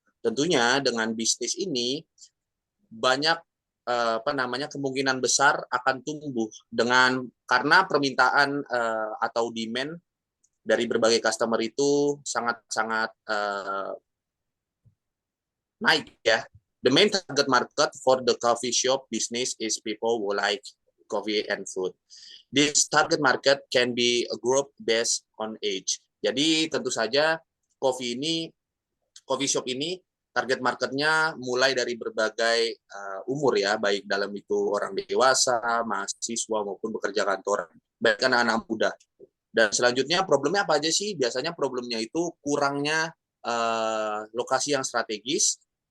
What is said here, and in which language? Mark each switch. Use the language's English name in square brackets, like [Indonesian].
[Indonesian] Tentunya dengan bisnis ini banyak kemungkinan besar akan tumbuh karena permintaan atau demand dari berbagai customer itu sangat-sangat naik ya. [English] The main target market for the coffee shop business is people who like coffee and food. This target market can be a group based on age. [Indonesian] Jadi tentu saja coffee shop ini target marketnya mulai dari berbagai umur ya, baik dalam itu orang dewasa, mahasiswa maupun bekerja kantoran, baik anak-anak muda. Dan selanjutnya problemnya apa aja sih? Biasanya problemnya itu kurangnya lokasi yang strategis.